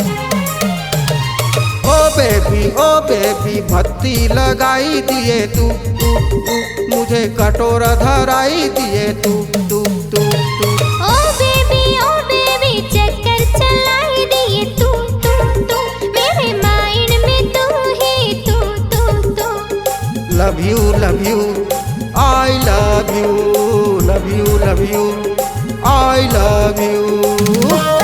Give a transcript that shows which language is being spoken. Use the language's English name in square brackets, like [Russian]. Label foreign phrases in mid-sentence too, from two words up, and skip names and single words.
[Hindi] ओ बेबी भत्ती लगाई दिए तू तू तू। मुझे कटोरा धराई दिए तू तू तू तू। ओ बेबी चक्कर चलाई दिए तू तू तू। मेरे माइंड में तू ही तू तू तू। [English] love you I love you I love you.